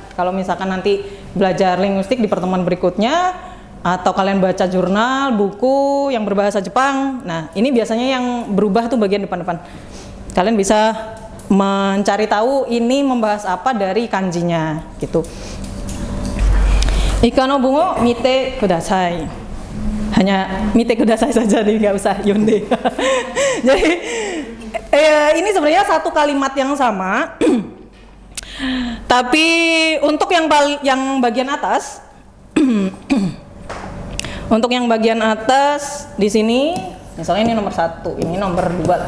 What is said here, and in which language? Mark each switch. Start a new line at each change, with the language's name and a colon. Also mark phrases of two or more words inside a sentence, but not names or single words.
Indonesian: Kalau misalkan nanti belajar linguistik di pertemuan berikutnya atau kalian baca jurnal, buku yang berbahasa Jepang, nah ini biasanya yang berubah tuh bagian depan-depan. Kalian bisa mencari tahu ini membahas apa dari kanjinya gitu.
Japanese: 以下の文を見てください.
Indonesian: Hanya
Japanese: 見てください
Indonesian: saja nih, nggak usah yonde. Jadi ini sebenarnya satu kalimat yang sama. Tapi untuk yang bagian atas untuk yang bagian atas di sini, misalnya ini nomor 1, ini nomor 2 lah.